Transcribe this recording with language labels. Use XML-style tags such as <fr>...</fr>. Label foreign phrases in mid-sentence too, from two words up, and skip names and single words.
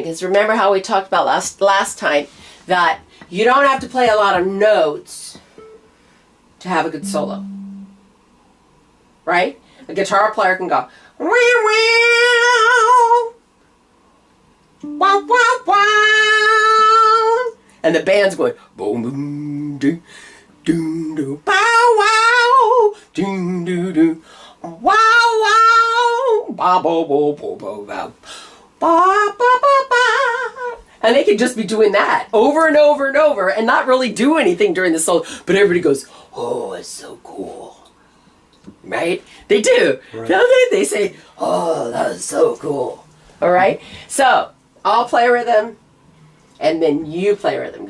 <en>Because remember how we talked about last time that you don't have to play a lot of notes to have a good solo, right? A guitar player can go wow wow wow wow, and the band's going boom boom doo doo doo bow wow doo doo doo wow wow ba bo bo bo bo ba ba ba ba, and they could just be doing that over and over and over and not really do anything during the solo, but everybody goes, oh, it's so cool, right? They do, right. Don't they? They say, oh, that is so cool. All right, so I'll play rhythm and then you play rhythm.</en>